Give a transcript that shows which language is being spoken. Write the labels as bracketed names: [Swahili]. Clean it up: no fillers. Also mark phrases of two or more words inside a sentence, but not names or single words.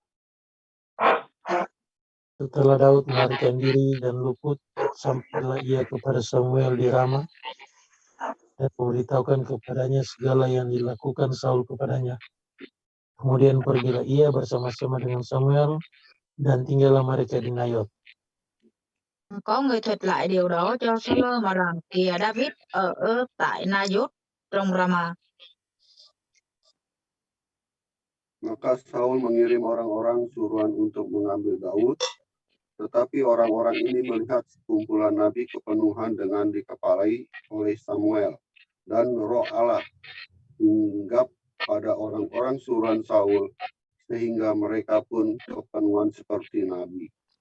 [Indonesian] Setelah Daud melarikan diri dan luput, sampailah ia kepada Samuel di Rama dan memberitahukan kepadanya segala yang dilakukan Saul kepadanya. Kemudian pergilah ia bersama-sama dengan Samuel dan tinggallah mereka di Nayot. [Vietnamese] Có người thuật lại điều đó cho Saul mà rằng kìa David ở tại Nayot trong Rama. [Indonesian] Maka Saul mengirim orang-orang suruhan untuk mengambil Daud, tetapi orang-orang ini melihat sekumpulan nabi kepenuhan dengan dikepalai oleh Samuel, dan roh Allah hinggap pada orang-orang suruhan Saul, sehingga mereka pun kepenuhan seperti nabi.